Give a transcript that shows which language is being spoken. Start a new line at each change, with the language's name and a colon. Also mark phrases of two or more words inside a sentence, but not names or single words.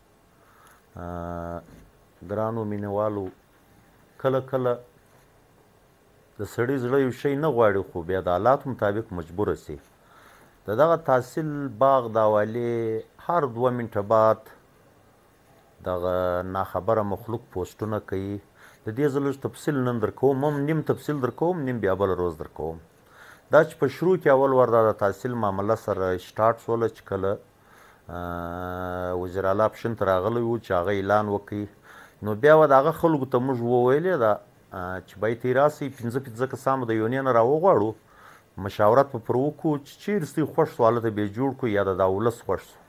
Pashto: ګرانو مینهوالو، کله کله د سړي زړه یو شی نه غواړي خو بیا د حالاتو مطابق مجبوره سي. د دغه تحصیل باغ د حوالې هر 2 منټه بعد دغه ناخبره مخلوق پوسټونه کوي. د دې زه لږ تفصیل نن در کوم، هم نیم تفصیل در کوم، نیم بیا بله روز در کوم. دا چې په شروع کې اول ور د تحصیل معامله سره سټارټ شوله چې کله وزیر اعلی پشن ته راغلی و چې هغه اعلان وکړي، نو بیا به د هغه خلکو ته موږ وویلې ده چې باید یې راسئ 15 کسان به د یونې نه راوغواړو، مشاورت به پر وکړو چې چیرې ستاسو خوښ سو هلته به یې جوړ کړو یا د دا ولس خوښ سو.